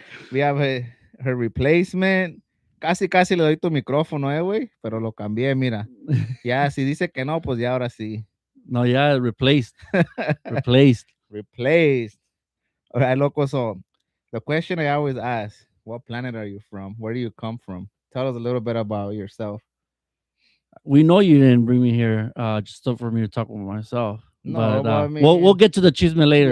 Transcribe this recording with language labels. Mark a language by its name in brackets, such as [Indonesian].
[English] We have her replacement. [Spanish] Casi, casi le doy tu micrófono, güey. Pero lo cambié, mira. Ya, si dice que no, pues ya ahora sí. [English] No, yeah, replaced. Replaced. All right, loco. So the question I always ask, what planet are you from? Where do you come from? Tell us a little bit about yourself. We know you didn't bring me here just so for me to talk with myself, No, but but I we'll mean, get to the chisme later.